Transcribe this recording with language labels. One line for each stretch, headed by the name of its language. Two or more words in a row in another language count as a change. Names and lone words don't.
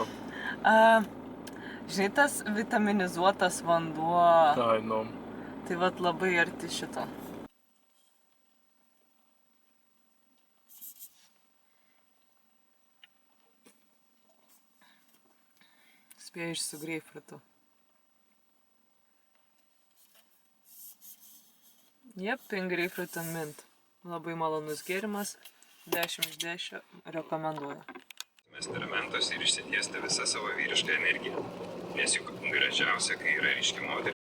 Lithuanian: Žinai, tas vitaminizuotas vanduo, Ai, nu. tai vat labai arti šito. Spėjai su greipfrutu.
English: Jep, pink grapefruit and mint.
Lithuanian: Labai malonus gėrimas, 10 iš 10 rekomenduoju. Mesti elementus ir išsitiesti visą savo vyrišką energiją, nes juk gražiausia, kai yra ryški moteris.